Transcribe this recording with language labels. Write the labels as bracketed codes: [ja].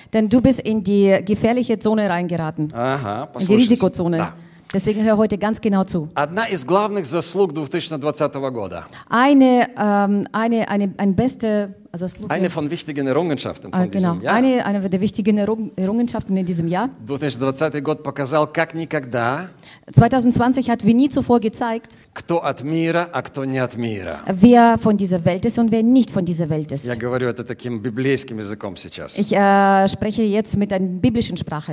[de] Denn du bist in die gefährliche Zone reingeraten. [ru] Ага, послушай. [de] In die Risikozone. [ru] Да. [de] Deswegen hör heute ganz genau zu. [ru] Одна из главных заслуг 2020 года. [de] Eine von wichtigen Errungenschaften von genau. diesem Jahr. Eine der wichtigen Errungenschaften in diesem Jahr. [ru] 2020 год показал, как никогда. [de] 2020 hat wie nie zuvor gezeigt. [ru] Кто от мира, а кто не от мира. [de] Wer von dieser Welt ist und wer nicht von dieser Welt ist. [ru] Я говорю это таким библейским языком сейчас. [de] Ich spreche jetzt mit einer biblischen Sprache.